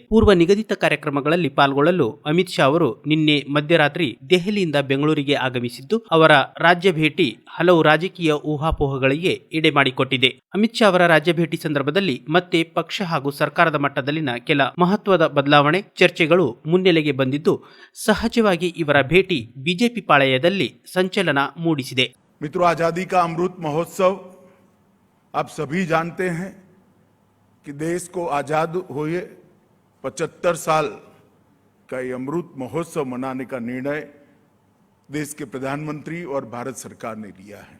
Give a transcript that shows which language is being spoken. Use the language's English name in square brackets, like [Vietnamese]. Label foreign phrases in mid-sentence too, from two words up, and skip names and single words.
[Kannada] ಪೂರ್ವ ನಿಗದಿತ ಕಾರ್ಯಕ್ರಮಗಳಲ್ಲಿ ಪಾಲ್ಗೊಳ್ಳಲು ಅಮಿತ್ ಶಾ ಅವರು ನಿನ್ನೆ ಮಧ್ಯರಾತ್ರಿ ದೆಹಲಿಯಿಂದ ಬೆಂಗಳೂರಿಗೆ ಆಗಮಿಸಿದ್ದು, ಅವರ ರಾಜ್ಯ ಭೇಟಿ ಹಲವು ರಾಜಕೀಯ ಊಹಾಪೋಹಗಳಿಗೆ ಎಡೆ ಮಾಡಿಕೊಟ್ಟಿದೆ. ಅಮಿತ್ ಶಾ ಅವರ ರಾಜ್ಯ ಭೇಟಿ ಸಂದರ್ಭದಲ್ಲಿ ಮತ್ತೆ ಪಕ್ಷ ಹಾಗೂ ಸರ್ಕಾರದ ಮಟ್ಟದಲ್ಲಿನ ಕೆಲ ಮಹತ್ವದ ಬದಲಾವಣೆ ಚರ್ಚೆಗಳು ಮುನ್ನೆಲೆಗೆ ಬಂದಿದ್ದು, सहजವಾಗಿ ಇವರ ಭೇಟಿ ಬಿಜೆಪಿ ಪಾಳೆಯದಲ್ಲಿ ಸಂಚಲನ ಮೂಡಿಸಿದೆ. [Hindi] मित्रों, आजादी का अमृत महोत्सव आप सभी जानते हैं कि देश को आजाद हुए 75 साल का ये अमृत महोत्सव मनाने का निर्णय देश के प्रधानमंत्री और भारत सरकार ने लिया है.